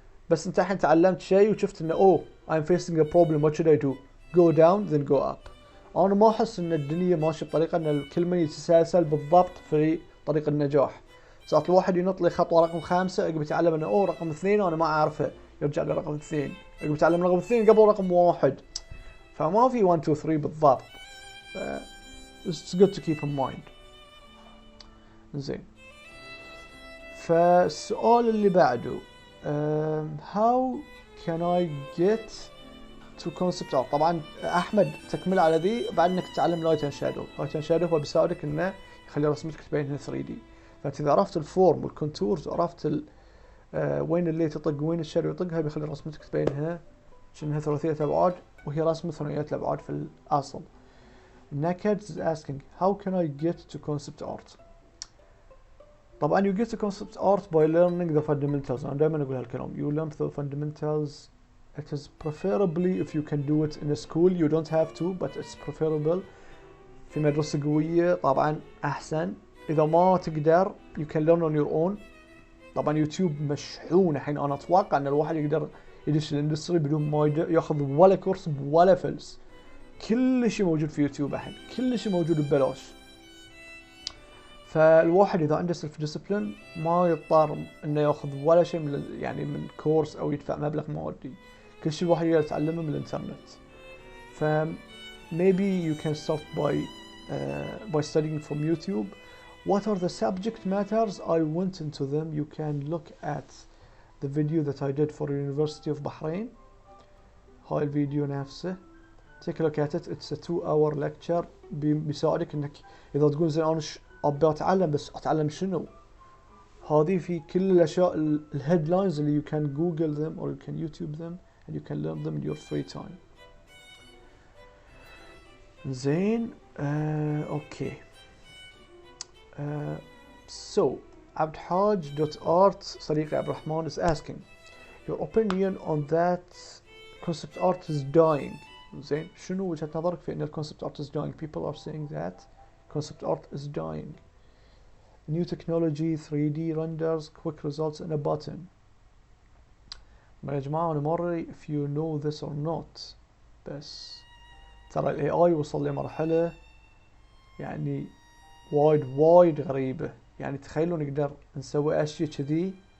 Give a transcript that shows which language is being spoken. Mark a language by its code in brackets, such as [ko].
[ar] بس انت الحين تعلمت شيء وشفت انه [en] I'm facing a problem, what should I do? Go down then go up. [ar] انا ما احس ان الدنيا ماشيه بطريقه ان الكل من يتسلسل بالضبط في طريق النجاح. ساعات الواحد ينط لي خطوه رقم 5 عقب يتعلم انه رقم 2 وانا ما اعرفه يرجع لرقم 2 عقب يتعلم رقم 2 قبل رقم 1 فما في 1 2 3 بالضبط. [en] It's good to keep in mind. زين. [ar] فالسؤال اللي بعده [en] how can I get to concept art. [ar] طبعا احمد تكمل على ذي بعد انك تتعلم لايت اند شادو. لايت اند شادو هو بيساعدك انه يخلي رسمتك تبين 3D. فانت اذا عرفت الفورم والكونتورز وعرفت وين اللي تطق وين الشادو يطقها بيخلي رسمتك تبينها كأنها ثلاثية ابعاد وهي رسمة ثنائية الابعاد في الاصل. [en] Naked is asking how can I get to concept art. طبعا you get to concept art by learning the fundamentals. [ar] انا دائما اقول هالكلام. [en] You learn the fundamentals. It is preferably if you can do it in a school. You don't have to but it's preferable. [ar] في مدرسة قوية طبعا أحسن. إذا ما تقدر [en] you can learn on your own. [ar] طبعا يوتيوب مشحون الحين. أنا أتوقع أن الواحد يقدر يدش الاندستري بدون ما ياخذ ولا كورس ولا فلس. كل شيء موجود في يوتيوب الحين. كل شيء موجود ببلاش. فالواحد إذا عنده سيلف ديسبلين ما يضطر إنه ياخذ ولا شيء من كورس أو يدفع مبلغ مادي. كل شيء الواحد يقدر يتعلمه من الإنترنت. [en] ف maybe you can start by studying from YouTube. What are the subject matters? I went into them. You can look at the video that I did for University of Bahrain. [ar] هاي الفيديو نفسه. [en] Take a look at it. It's a 2-hour lecture. [ar] بيساعدك إنك إذا تقول زين أنا أبي أتعلم بس أتعلم شنو؟ هذه في كل الأشياء الهيدلاينز اللي [en] you can Google them or you can YouTube them and you can learn them in your free time. زين okay. So abdhaj.art صديقي عبد الرحمن is asking your opinion on that concept art is dying. [ar] زين شنو وجهة نظرك في ان [en] concept art is dying? People are saying that concept art is dying. New technology, 3D renders, quick results in a button. [ar] يا جماعة أنا مري [en] if you know this or not. [ar] بس ترى ال AI وصل لمرحلة يعني وايد غريبة. يعني تخيلوا نقدر نسوي أشياء كذي.